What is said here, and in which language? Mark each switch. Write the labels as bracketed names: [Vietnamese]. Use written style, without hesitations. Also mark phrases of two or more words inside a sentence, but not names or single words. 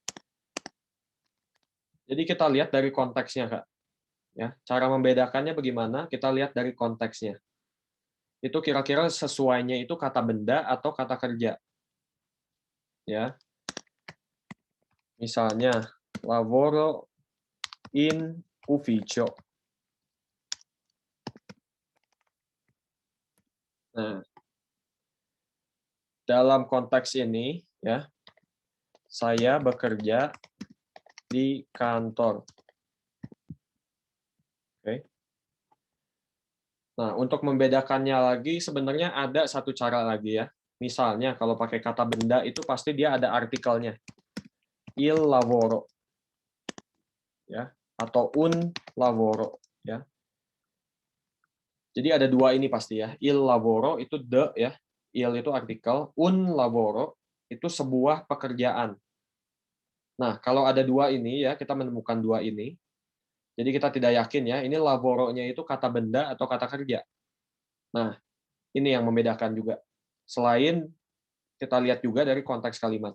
[Indonesian] Jadi kita lihat dari konteksnya, Kak. Ya, cara membedakannya bagaimana? Kita lihat dari konteksnya. Itu kira-kira sesuainya itu kata benda atau kata kerja. Ya. Misalnya [Italian] lavoro in ufficio. [Indonesian] Nah, dalam konteks ini ya, saya bekerja di kantor. Oke. Nah, untuk membedakannya lagi sebenarnya ada satu cara lagi ya. Misalnya kalau pakai kata benda itu pasti dia ada artikelnya. [Italian] Il lavoro. [Indonesian] Ya, atau [Italian] un lavoro [Indonesian] ya. Jadi ada dua ini pasti ya. [Italian] Il lavoro [Indonesian] itu the ya. Il itu artikel, [Italian] un lavoro [Indonesian] itu sebuah pekerjaan. Nah, kalau ada dua ini ya, kita menemukan dua ini. Jadi kita tidak yakin ya, ini lavoro-nya itu kata benda atau kata kerja. Nah, ini yang membedakan juga. Selain kita lihat juga dari konteks kalimat.